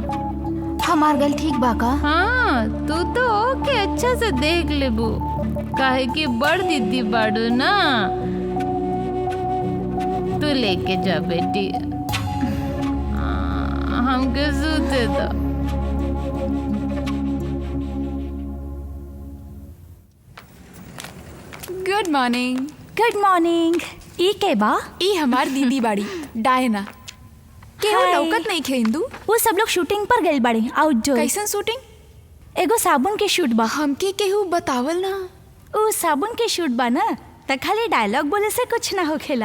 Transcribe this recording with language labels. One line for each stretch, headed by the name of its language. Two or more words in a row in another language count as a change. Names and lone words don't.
Bhojpuri: हमार गल ठीक बा का? हाँ तू तो ओके अच्छा से देख लेबू, काहे कि बड़ दीदी बाड़ू ना। तू लेके जा बेटी। हमके सूते दो।
English: Good morning. Good morning.
Bhojpuri: ई के बा? ई हमार दीदी बाड़ी डायना। केहू हाय। लौकत नहीं खे इंदू? वो सब लोग शूटिंग पर गइल बाड़े, आउटडोर। कैसन शूटिंग? एगो साबुन के शूट बा। हमके केहू बतावल ना। वो साबुन के शूट बा ना, त खाली डायलॉग बोले से कुछ ना होखेला।